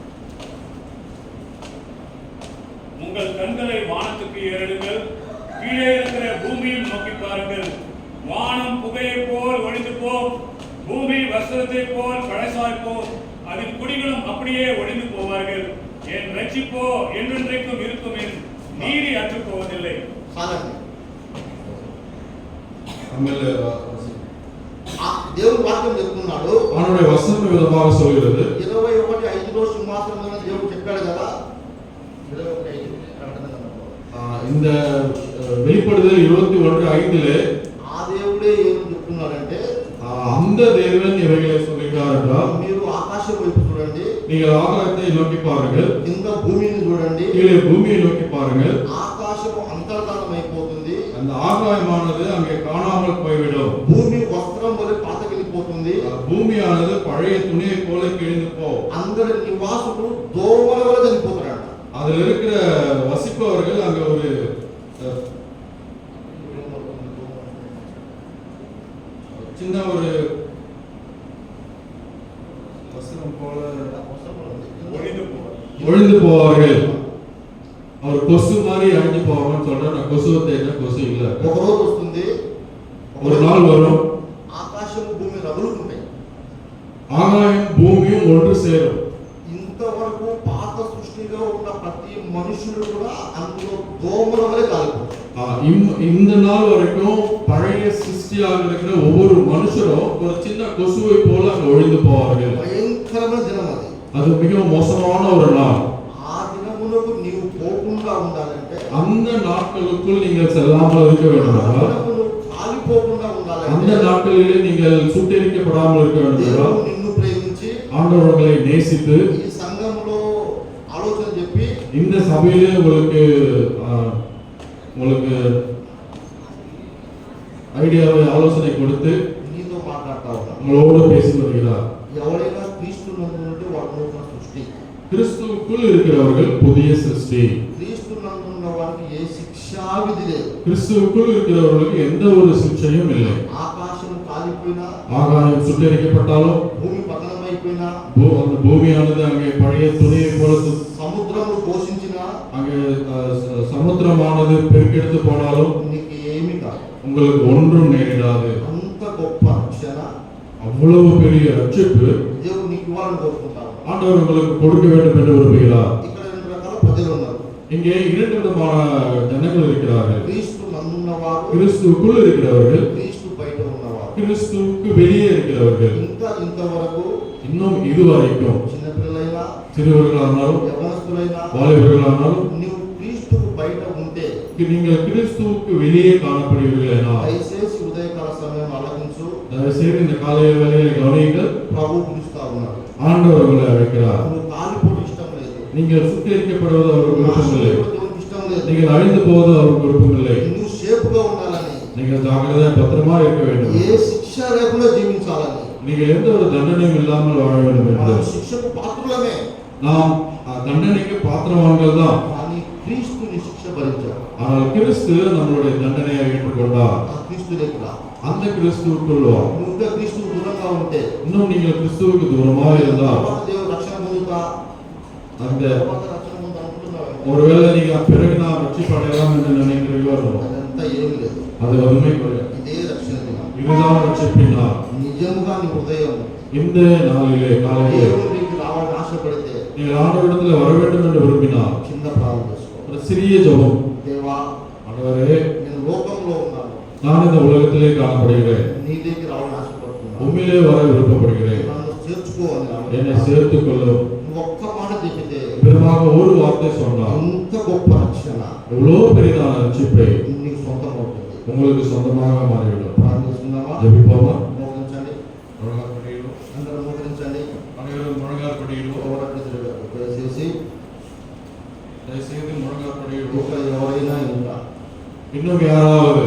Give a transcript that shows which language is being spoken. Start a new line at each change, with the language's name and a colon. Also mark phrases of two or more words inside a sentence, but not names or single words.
Tamil: உங்கள் கண்களை வானத்துக்கு ஏறெடுங்கள், கீழே இருக்கிற பூமியும் நோக்கி பாருங்கள். வானம் புகையை போல் ஒழிந்து போம், பூமி வஸ்திரத்தை போல் பழசாய் போம், அதன் குடிகளும் அப்படியே ஒழிந்து போவார்கள். என் ரட்சிப்போ என்றென்றைக்கும் இருக்கும், என் நீதி அற்றுப் போவதில்லை.
Telugu: చాలండి.
Tamil: நம்மள
Telugu: దేవుడు వాక్యం చెప్తున్నాడు.
Tamil: அவனுடைய வசனம் விதமாக சொல்கிறது.
Telugu: 21:5 సింహాసనం మీద దేవుడు చెప్పాడు కదా. 21:5 ప్రకటన గ్రంథంలో.
Tamil: இந்த வெளிப்படுதல் 21:5
Telugu: ఆ దేవుడే ఏం చెప్తున్నాడంటే,
Tamil: அந்த தேவன் இவைகளை சொல்கிறார் என்றால்,
Telugu: మీరు ఆకాశం వైపు చూడండి,
Tamil: நீங்கள் ஆகாயத்தை நோக்கி பாருங்கள்,
Telugu: కింద భూమిని చూడండి.
Tamil: கீழே பூமியை நோக்கி பாருங்கள்.
Telugu: ఆకాశం అంతర్ధానం అయిపోతుంది,
Tamil: அந்த ஆகாயமானது அங்கே காணாமல் போய்விடும்.
Telugu: భూమి వస్త్రం వలె పాతకెళ్ళిపోతుంది.
Tamil: பூமியானது பழைய துணியை போல கிழிந்து போ.
Telugu: అందరి నివాసులు దోమల వల్ల చనిపోతారంట.
Tamil: அதுல இருக்கிற வசிப்பவர்கள் அங்க ஒரு சின்ன ஒரு வஸ்திரம் போல ஒழிந்து போவார்கள். அவர் கொசு மாதிரி அழிஞ்சு போவாங்கன்னு சொல்றேன். நான் கொசுவை தேடினா கொசு இல்ல.
Telugu: ఒక రోజు వస్తుంది,
Tamil: ஒரு நாள் வரும்,
Telugu: ఆకాశం భూమి రగులుకుంటాయి.
Tamil: ஆகாயம் பூமியும் ஒன்று சேரும்.
Telugu: ఇంతవరకు పాత సృష్టిలో ఉన్న ప్రతి మనుషుడు కూడా అందులో దోమల వలె కాలిపోతారు.
Tamil: இந்த நாள் வரைக்கும் பழைய சிருஷ்டியாக இருக்கிற ஒவ்வொரு மனுஷரும் ஒரு சின்ன கொசுவை போல அங்க ஒழிந்து போவார்கள்.
Telugu: భయంకరమైన దినం అది.
Tamil: அது மிகவும் மோசமான ஒரு நாள்.
Telugu: ఆ దినములకు నీవు పోకుండా ఉండాలంటే,
Tamil: அந்த நாட்களுக்குள் நீங்கள் செல்லாமல் இருக்க வேண்டும் என்றால்,
Telugu: కాలిపోకుండా
Tamil: அந்த
Telugu: ఉండాలంటే,
Tamil: நாட்களிலே நீங்கள் சுட்டெரிக்கப்படாமல் இருக்க வேண்டும் என்றால்,
Telugu: దేవుడు నిన్ను ప్రేమించి
Tamil: ஆண்டவர் உங்களை நேசித்து
Telugu: ఈ సంఘంలో ఆలోచన చెప్పి
Tamil: இந்த சபையிலே உங்களுக்கு ஐடியாவை ஆலோசனை கொடுத்து
Telugu: నీతో మాట్లాడతా ఉన్నాడు.
Tamil: உங்களோடு பேசி வருகிறார்.
Telugu: ఎవరైనా క్రీస్తు నందు ఉంటే వాడు నూతన సృష్టి.
Tamil: கிறிஸ்துவுக்குள் இருக்கிறவர்கள் புதிய சிருஷ்டி.
Telugu: క్రీస్తు నందు ఉన్న వారికి ఏ శిక్షా విధి లేదు.
Tamil: கிறிஸ்துவுக்குள் இருக்கிறவர்களுக்கு எந்த ஒரு சிக்ஷையும் இல்லை.
Telugu: ఆకాశం కాలిపోయినా,
Tamil: ஆகாயம் சுட்டெரிக்கப்பட்டாலும்,
Telugu: భూమి పతనమైపోయినా,
Tamil: அந்த பூமியானது அங்கே பழைய துணியை போல
Telugu: సముద్రము ఘోషించినా,
Tamil: அங்கே சமுத்திரமானது பெருக்கெடுத்து போனாலும்
Telugu: నీకు ఏమీ కాదు.
Tamil: உங்களுக்கு ஒன்றும் நேரிடாது.
Telugu: అంత గొప్ప రక్షణ
Tamil: அவ்வளவு பெரிய ரட்சிப்பு
Telugu: దేవుడు నీకు ఇవ్వాలని కోరుకుంటాడు.
Tamil: ஆண்டவர் உங்களுக்கு கொடுக்க வேண்டும் என்று விரும்புகிறார்.
Telugu: ఇక్కడ రెండు రకాల ప్రజలు ఉన్నారు.
Tamil: இங்கே இரண்டு விதமான ஜனங்கள் இருக்கிறார்கள்.
Telugu: క్రీస్తు నందున్నవారు,
Tamil: கிறிஸ்துவுக்குள் இருக்கிறவர்கள்,
Telugu: క్రీస్తు బయట ఉన్నవారు.
Tamil: கிறிஸ்துவுக்கு வெளியே இருக்கிறவர்கள்.
Telugu: ఇంకా ఇంతవరకు
Tamil: இன்னும் இதுவரைக்கும்
Telugu: చిన్నపిల్లలైనా,
Tamil: சிறுவர்களானாலும்
Telugu: యవనస్తులైనా,
Tamil: வாலிபர்களானாலும்
Telugu: నీవు క్రీస్తుకు బయట ఉంటే
Tamil: நீங்கள் கிறிஸ்துவுக்கு வெளியே காணப்படுவீர்களா?
Telugu: దయచేసి ఉదయకాల సమయం ఆలోచించు.
Tamil: தயவுசெய்து இந்த காலை வேளையில கவனியுங்கள்.
Telugu: ప్రభు పిలుస్తా ఉన్నాడు.
Tamil: ஆண்டவர் உங்களை அழைக்கிறார்.
Telugu: నువ్వు కాలిపోవడం ఇష్టం లేదు,
Tamil: நீங்கள் சுட்டெரிக்கப்படுவது அவருக்கு விருப்பமில்லை.
Telugu: దేవునికి ఇష్టం లేదు.
Tamil: நீங்கள் அழிந்து போவது அவருக்கு விருப்பமில்லை.
Telugu: నువ్వు సేఫ్గా ఉండాలని,
Tamil: நீங்கள் ஜாக்கிரதையா பத்திரமா இருக்க வேண்டும்.
Telugu: ఏ శిక్ష లేకుండా జీవించాలని.
Tamil: நீங்கள் எந்த ஒரு தண்டனையும் இல்லாமல் வாழ வேண்டும் என்று.
Telugu: మనం శిక్షకు పాత్రులమే,
Tamil: நாம் தண்டனைக்கு பாத்திரவான்கள் தான்.
Telugu: కానీ క్రీస్తుని శిక్ష భరించాడు.
Tamil: ஆனால் கிறிஸ்து நம்மளுடைய தண்டனையை ஏற்றுக்கொண்டார்.
Telugu: ఆ క్రీస్తు లేకుండా
Tamil: அந்த கிறிஸ்துவுக்குள் வா.
Telugu: నువ్వు ఇంకా క్రీస్తుకు దూరంగా ఉంటే,
Tamil: இன்னும் நீங்கள் கிறிஸ்துவுக்கு தூரமாக இருந்தால்,
Telugu: తర్వాత దేవుడు రక్షణ పొందుతా,
Tamil: அந்த
Telugu: తర్వాత రక్షణ పొందుతా అనుకుంటున్నావు.
Tamil: ஒருவேளை நீங்க பிறகு நான் ரட்சிப்படையலாம் என்று நினைக்கிறீர்களோ,
Telugu: అదంతా ఏమి లేదు.
Tamil: அது உண்மை கிடையாது.
Telugu: ఇదే రక్షణ దినం.
Tamil: இதுதான் ரட்சிப்பினார்.
Telugu: నిజంగా నీ హృదయం
Tamil: இந்த நாளிலே காலையிலே
Telugu: దేవునికి రావాలని ఆశపడితే
Tamil: நீங்கள் ஆண்டவரிடத்தில் வர வேண்டும் என்று விரும்பினார்.
Telugu: కింద ప్రార్థన చేసుకో.
Tamil: ஒரு சிறிய ஜெபம்.
Telugu: దేవా,
Tamil: ஆண்டவரே,
Telugu: నేను లోకంలో ఉన్నాను,
Tamil: நான் இந்த உலகத்திலே காணப்படுகிறேன்.
Telugu: నీ దగ్గర రావాలని ఆశపడుతున్నాను.
Tamil: உண்மையிலே வர விருப்பப்படுகிறேன்.
Telugu: నన్ను చేర్చుకో అని
Tamil: என்னை சேர்த்துக் கொள்ளும்.
Telugu: నువ్వు ఒక్క మాట చెప్పితే
Tamil: விதமாக ஒரு வார்த்தை சொன்னார்.
Telugu: ఎంత గొప్ప రక్షణ
Tamil: எவ்வளவு பெரிதான ரட்சிப்பை
Telugu: నీకు సొంతం అవుతుంది.
Tamil: உங்களுக்கு சொந்தமாக மாறிவிடும்.
Telugu: ప్రార్థిస్తున్నావా?
Tamil: ஜெபிப்போமா?
Telugu: మోకరించండి,
Tamil: முழங்கால் படியிடுவோம்.
Telugu: అందరూ మోకరించండి.
Tamil: அனைவரும் முழங்கால் படியிடுவோம்.
Telugu: దయచేసి
Tamil: தயவுசெய்து முழங்கால்
Telugu: ఇంకా
Tamil: படியிடுவோம்.
Telugu: ఎవరైనా ఇంకా
Tamil: இன்னும் யாராவது